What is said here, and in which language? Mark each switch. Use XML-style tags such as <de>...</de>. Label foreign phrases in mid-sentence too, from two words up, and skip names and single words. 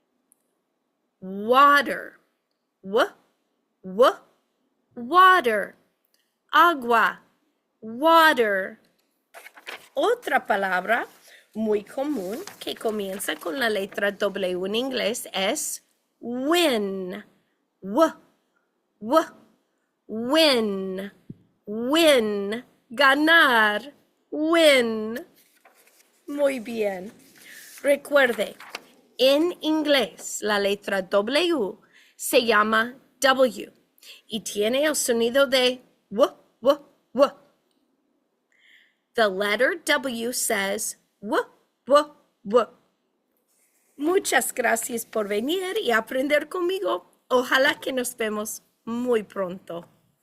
<en>Water. W, W, water.</en> <es>Agua. Water. Otra palabra muy común que comienza con la letra W en inglés es win.</es> <en>W, W, win. Win.</en> <es>Ganar. Win. Muy bien. Recuerde, en inglés la letra W se llama W y tiene el sonido de W, W, W.</es> <en>The letter W says W, W, W.</en> <es>Muchas gracias por venir y aprender conmigo. Ojalá que nos vemos muy pronto.</es>